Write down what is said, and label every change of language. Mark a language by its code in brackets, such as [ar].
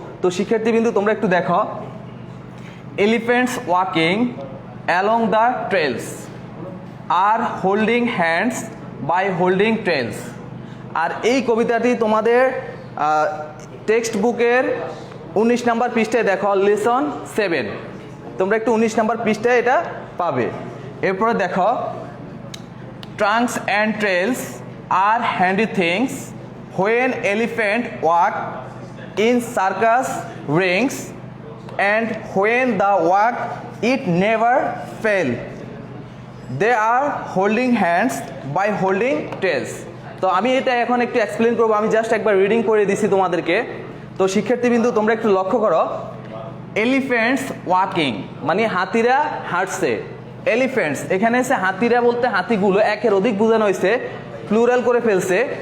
[bn] তো শিক্ষার্থীবৃন্দ, তোমরা একটু দেখো, [en] elephants walking along the trails [bn] আর [en] Holding hands by holding trails. [bn] আর এই কবিতাটি তোমাদের টেক্সট বুকের 19 নম্বর পৃষ্ঠায় দেখো, লেসন 7। তোমরা একটু 19 নম্বর পৃষ্ঠায় এটা পাবে। এরপরে দেখো, [en] Trunks and tails are handy things when elephant walk in circus rings, and when the walk it never fail, they are holding hands by holding tails. [bn] তো আমি এটা এখন একটু এক্সপ্লেন করবো, আমি জাস্ট একবার রিডিং করে দিছি তোমাদেরকে। তো শিক্ষার্থীবৃন্দ, তোমরা একটু লক্ষ্য করো, [en] elephants walking [bn] মানে হাতিরা হাঁটছে। এলিফেন্টস এখানে এসে হাতিরা বলতে হাতিগুলো, একের অধিক বোঝানো হয়েছে, প্লুরাল করে ফেলছে।